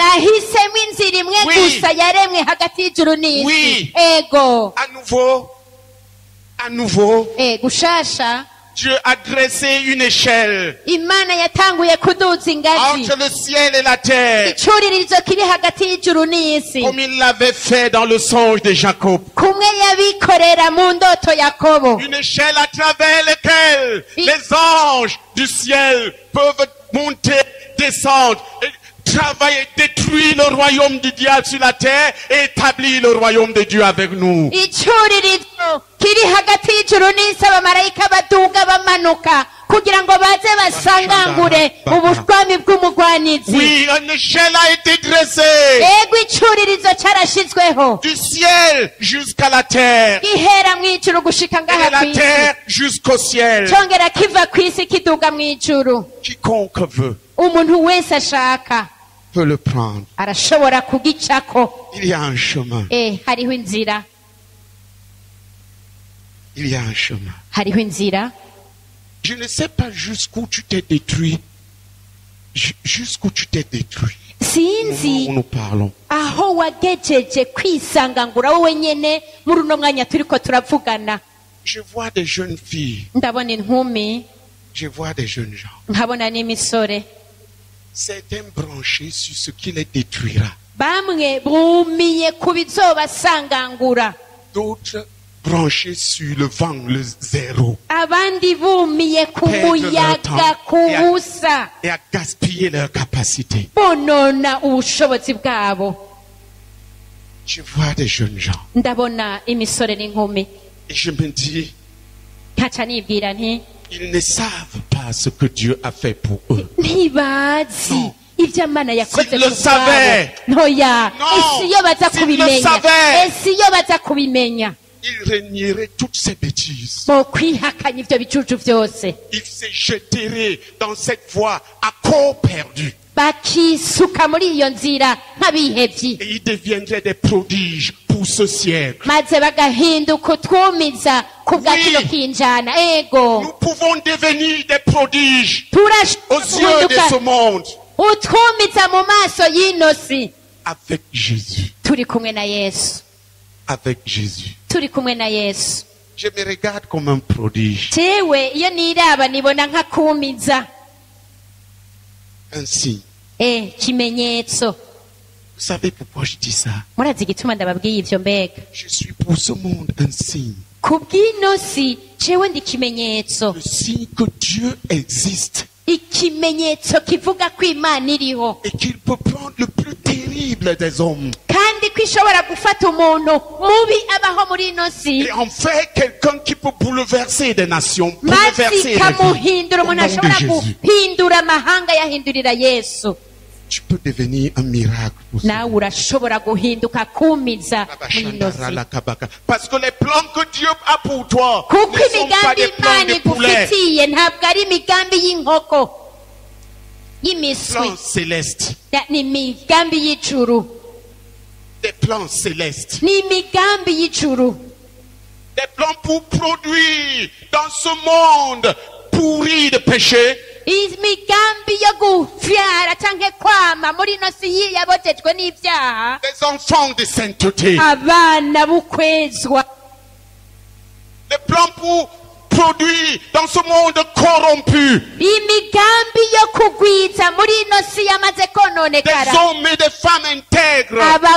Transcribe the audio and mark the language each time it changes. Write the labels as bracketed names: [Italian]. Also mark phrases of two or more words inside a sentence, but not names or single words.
[Rundi] Nahisemo inzira imwe [French] Oui. [Rundi] gusa yaremwe hagati y'ijuru n'isi. [French] Oui. [Rundi] Ego. [French] À nouveau, [Rundi] Gushasha, [French] Dieu a dressé une échelle [Rundi] Imana yatanguye kuduza ingazi. [French] entre le ciel et la terre, [Rundi] Icuririzo kiri hagati y'ijuru n'isi. [French] comme il l'avait fait dans le songe de Jacob. [Rundi] Kumwe yabikorera mu ndoto Yakobo. [French] Une échelle à travers laquelle Oui. les anges du ciel peuvent monter, descendre, et travailler, détruire le royaume du diable sur la terre et établir le royaume de Dieu avec nous. [Rundi] Icuririzo kiri hagati y'ijuru n'isi, abamarayika baduga bamanuka kugira ngo baze basangangure ubutwami bw'umugwanizi. [French] Oui, une échelle a été dressée [Rundi] Ego icuririzo carashizweho, [French] du ciel jusqu'à la terre [Rundi] gihera mw'ijuru gushika [French] et de [Rundi] ngaha [French] la [Rundi] kw'isi, [French] terre jusqu'au ciel. [Rundi] congera kiva kw'isi kiduga mw'ijuru. [French] Quiconque veut [Rundi] Umuntu wese ashaka [French] peut le prendre. [Rundi] arashobora kugicako. [French] Il y a un chemin. [Rundi] Hariho inzira, [French] Il y a un chemin. [Rundi] hariho inzira. [French] Je ne sais pas jusqu'où tu t'es détruit. Jusqu'où tu t'es détruit. Au moment [Rundi] Sinzi [French] où nous parlons. [Rundi] aho wagejeje kwisangangura wowe nyene muri uno mwanya turiko turavugana. [French] Je vois des jeunes filles. [Rundi] Ndabona inkumi, [French] Je vois des jeunes gens. [Rundi] nkabona n'imisore. [French] Certains branchés sur ce qui les détruira. [Rundi] Bamwe bumiye ku bizobasangangura, [French] D'autres branchés sur le vent, le zéro. [Rundi] abandi bumiye ku [French] Perdre leur [Rundi] muyaga, [French] temps. [Rundi] ku busa, [French] Et à gaspiller leur capacité. [Rundi] bonona ubushobozi bwabo. [French] Je vois des jeunes gens. [Rundi] Ndabona imisore n'inkumi, [French] Et je me dis, [Rundi] nkaca nibwira nti [French] ils ne savent pas ce que Dieu a fait pour eux. [Rundi] ntibazi [French] No. [Rundi] ibyo Imana yakoze [French] S'ils le [Rundi] ku [French] savaient. [Rundi] bwabo. Ntoya, [French] No. [Rundi] esi iyo baza [French] S'ils le [Rundi] kubimenya, [French] savaient. [Rundi] esi iyo baza kubimenya, [French] Ils renieraient toutes ces bêtises. [Rundi] bo kwihakanya ibyo bicucu byose, [French] Ils se jetteraient dans cette voie à corps perdu. [Rundi] bakisuka muri iyo nzira nk'abihevyi, [French] Et ils deviendraient des prodiges pour ce siècle. [Rundi] maze bagahinduka utwumiza ku bwa [French] Oui. [Rundi] kino kinjana. Ego, [French] Nous pouvons devenir des prodiges aux [Rundi] turashobora [French] yeux de ce monde [Rundi] utwumiza mu maso y'ino si, [French] avec Jésus. [Rundi] turi kumwe na Yesu, [French] Avec Jésus. [Rundi] turi kumwe na Yesu. [French] Je me regarde comme un prodige. [Rundi] Jewe iyo niraba nibona nk'akumiza, [French] Un signe. [Rundi] kimenyetso. [French] Vous savez pourquoi je dis ça? [Rundi] Murazi igituma ndababwiye ivyo mbega? [French] Je suis pour ce monde un signe. [Rundi] Ku bw'ino si jewe ndi ikimenyetso, [French] Le signe que Dieu existe [Rundi] ikimenyetso kivuga ko Imana iriho [French] et qu'il peut prendre le plus terrible des hommes [Rundi] kandi ko ishobora gufata umuntu mubi abaho muri ino si, [French] et en faire quelqu'un qui peut bouleverser des nations, [Rundi] maze [French] bouleverser les vies. [Rundi] ikamuhindura [French] Au [Rundi] umuntu [French] nom de [Rundi] ashobora [French] Jésus. [Rundi] guhindura amahanga yahindurira Yesu. [French] Tu peux devenir un miracle pour ça. [Rundi] Nawe urashobora guhinduka kumiza muri ino si, [French] Parce que les plans que Dieu a pour toi [Rundi] kuko [French] ne sont pas [Rundi] imigambi [French] des plans [Rundi] Imana [French] de poulet, [Rundi] igufitiye ntabwo ari imigambi y'inkoko y'imiswi, [French] plans célestes, [Rundi] ni imigambi y'ijuru, [French] des plans célestes, [Rundi] ni imigambi y'ijuru, [French] des plans pour produire dans ce monde pourri de péché [Rundi] imigambi yo gufyara canke kwama muri ino si yabotejwe n'ivyaha, [French] des enfants de sainteté, [Rundi] abana bukwezwa, [French] des plans pour produire dans ce monde corrompu [Rundi] imigambi yo kugwiza muri ino si yamaze [French] des [Rundi] kononekara, [French] hommes et des femmes intègres